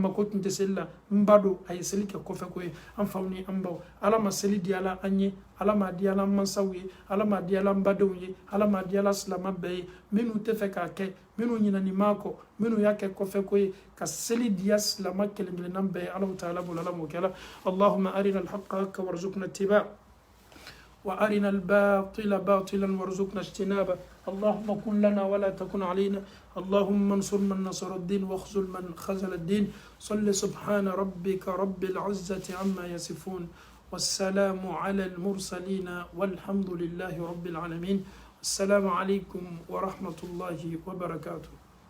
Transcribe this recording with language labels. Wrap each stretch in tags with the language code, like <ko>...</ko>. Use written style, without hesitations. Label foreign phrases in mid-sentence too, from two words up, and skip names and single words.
<bm>mako tun tɛ seli la n ba don a ye seli kɛ kɔfɛ ko ye an faw ni an baw Ala ma seli di ala an ye Ala ma di ala mansaw ye Ala ma di ala badenw ye Ala ma di ala silama bɛɛ ye minnu tɛ fɛ k'a kɛ minnu ɲinɛni m'a kɔ minnu y'a kɛ kɔfɛ ko ye ka seli diya silama kelen-kelennan bɛɛ ye Alahu Taala bolo Ala m'o kɛ la</bm> <ar>اللهم أرنا الحق حقا وارزقنا اتباع' وأرنا الباطل باطلا وارزقنا اجتنابه اللهم كن لنا ولا تكن علينا اللهم انصر من نصر الدين واخذل من خذل الدين صل سبحان ربك رب العزة عما يصفون والسلام على المرسلين والحمد لله رب العالمين السلام عليكم ورحمة الله وبركاته.</ar>